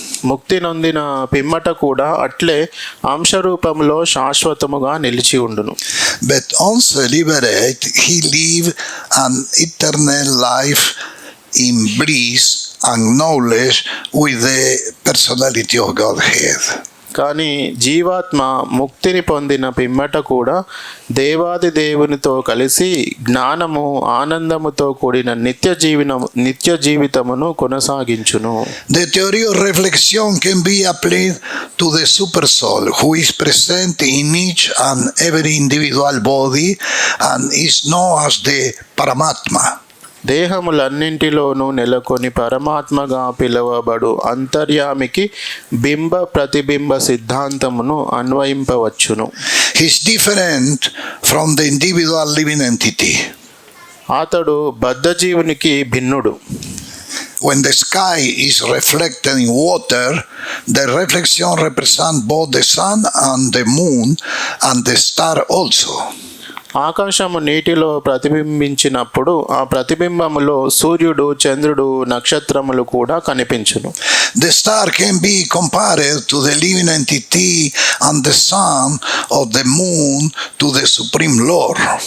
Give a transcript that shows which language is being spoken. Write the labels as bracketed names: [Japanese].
[Telugu] ముక్తి నొందిన పిమ్మట కూడా అట్లే అంశరూపంలో శాశ్వతముగా నిలిచి ఉండును. [English] But once liberate, he live an eternal life in bliss and knowledge with the personality of Godhead. [Telugu] కానీ జీవాత్మ ముక్తిని పొందిన పిమ్మట కూడా దేవాది దేవునితో కలిసి జ్ఞానము ఆనందముతో కూడిన నిత్య జీవితమును కొనసాగించును. [English] The theory of reflection can be applied to the super soul who is present in each and every individual body and is known as the Paramatma. [Telugu] దేహములన్నింటిలోనూ నెలకొని పరమాత్మగా పిలువబడు అంతర్యామికి బింబ ప్రతిబింబ సిద్ధాంతమును అన్వయింపవచ్చును. [English] He is different from the individual living entity. [Telugu] అతడు బద్ధజీవునికి భిన్నుడు. [English] When the sky is reflected in water, the reflection represents both the sun and the moon and the star also. [Telugu] ఆకాశము నీటిలో ప్రతిబింబించినప్పుడు ఆ ప్రతిబింబములో సూర్యుడు, చంద్రుడు, నక్షత్రములు కూడా కనిపించును. [English] The star can be compared to the living entity and the sun of the moon to the Supreme Lord.